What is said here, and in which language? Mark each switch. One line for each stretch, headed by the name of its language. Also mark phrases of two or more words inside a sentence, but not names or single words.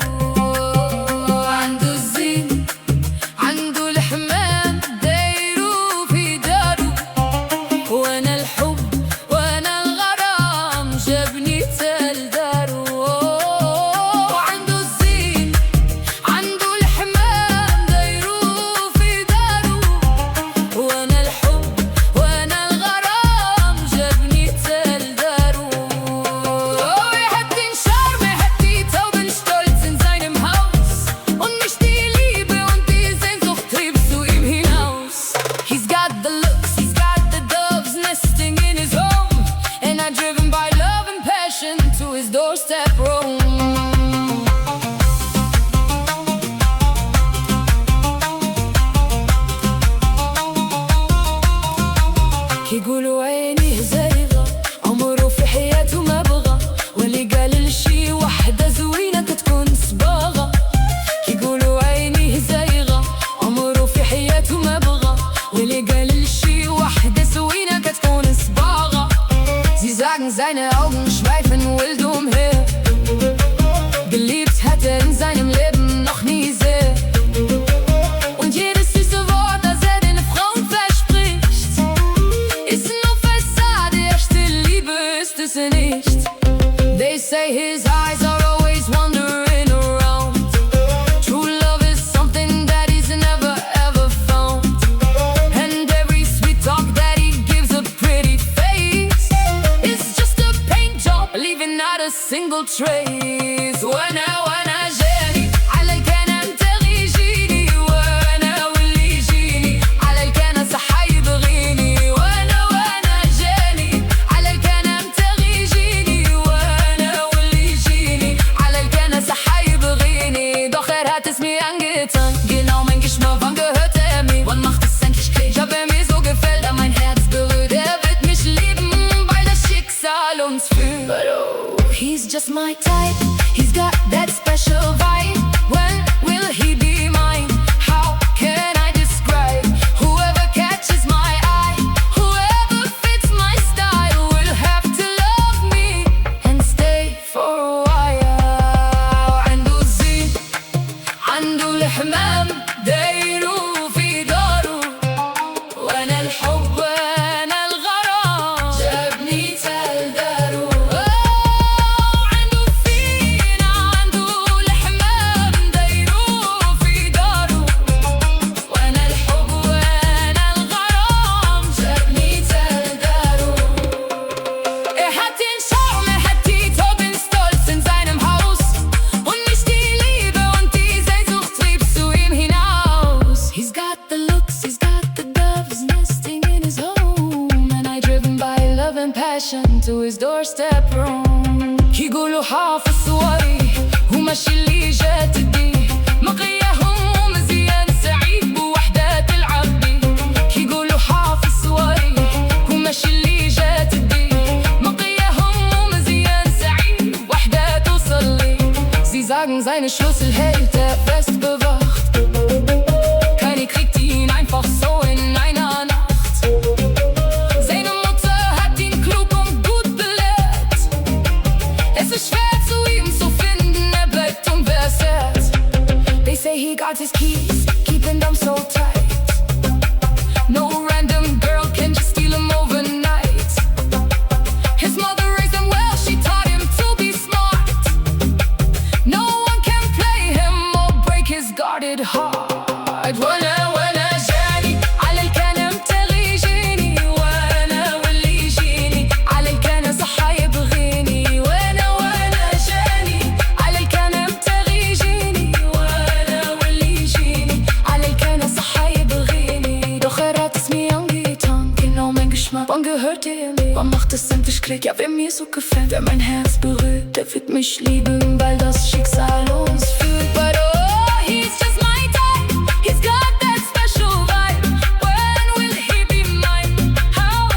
Arabic: عنده الزين عنده الحمام دايرو في داره، وانا الحب وانا الغرام جابني تال داره. عنده الزين عنده الحمام دايرو في داره، وانا الحب وانا الغرام جابني تال داره.
German: Wir hätten Charme, hätte Tauben stolz in seinem Haus, und mich die Liebe und die Sehnsucht trieb zu ihm hinaus.
English: He's got the looks, he's got the doves nesting in his home, and I'm driven by love and passion to his doorstep roam.
Arabic: يقولوا عينيه زايغة عمره في حياته ما بغى، واللي قال لشي وحدة زوينة كتكون صباغة. يقولوا عينيه زايغة عمره في حياته ما بغى، واللي قال لشي وحدة زوينة كتكون صباغة.
German: Sie sagen, seine Augen schweifen wild umher, geliebt hat in seinem Leben noch nie sehr. Und jedes süße Wort, das den Frauen verspricht, ist nur Fassade, echte Liebe ist es nicht.
English: They say his eyes are always wandering around. True love is something that he's never ever found, and every sweet talk that he gives a pretty face is just a paint job, leaving not a single trace.
Arabic: وانا جاني على الكلام تغيجيني، وانا واللي يجيني على الكلام صح يبغيني. وانا جاني على الكلام تغيجيني، وانا واللي يجيني على الكلام صح يبغيني.
German: Doch hat es mir angetan, genau mein Geschmack, wann gehört mir? Wann macht es endlich Klick? Ob mir so gefällt, er mein Herz berührt, wird mich lieben, weil das Schicksal uns führt.
English: But oh, he's just my type, he's got that special vibe. When will he be mine? How can I describe? Whoever catches my eye, whoever fits my style, will have to love me and stay for a while.
Arabic: عنده الزين عنده الحمام دايرو في داره، وانا الحب وانا الغرام جابني تال داره. عنده الزين عنده الحمام دايرو في داره، وانا الحب وانا الغرام جابني تال داره.
German: hat den Charme, hat die Tauben stolz in seinem Haus, und mich die Liebe und die Sehnsucht trieb zu ihm hinaus.
English: He's got the looks, he's got the doves nesting in his home, and I driven by love and passion to his doorstep roam.
Arabic: يقولوا حافظ صوري وماشي اللي جات دي، مقياهم ومزيان سعيد بوحدة تلعب بي. يقولوا حافظ صوري وماشي اللي جات دي، مقياهم ومزيان سعيد وحدة توصل لي.
German: Sie sagen, seine Schlüssel hält er fest bewacht, keine kriegt ihn einfach so in einer Nacht. Seine Mutter hat ihn klug und gut belehrt, es ist schwer zu ihm zu finden, er bleibt unversehrt.
English: They say he got his keys, keeping them so tight. No random girl can just steal him overnight. His mother raised him well, she taught him to be smart. No one can play him or break his guarded heart.
Arabic: وانا جاني على الكلام تغيجيني، وانا واللي يجيني على الكلام صح يبغيني. وانا جاني على الكلام تغيجيني، وانا واللي يجيني على الكلام صح يبغيني.
German: Doch hat es mir angetan, genau mein Geschmack, wann gehört er mir? Wann macht es endlich Klick? Ja, wer mir so gefällt, wer mein Herz berührt, der wird mich lieben, weil das Schicksal uns führt.
English: But oh, he's just my type, he's got that special vibe. When will he be mine? How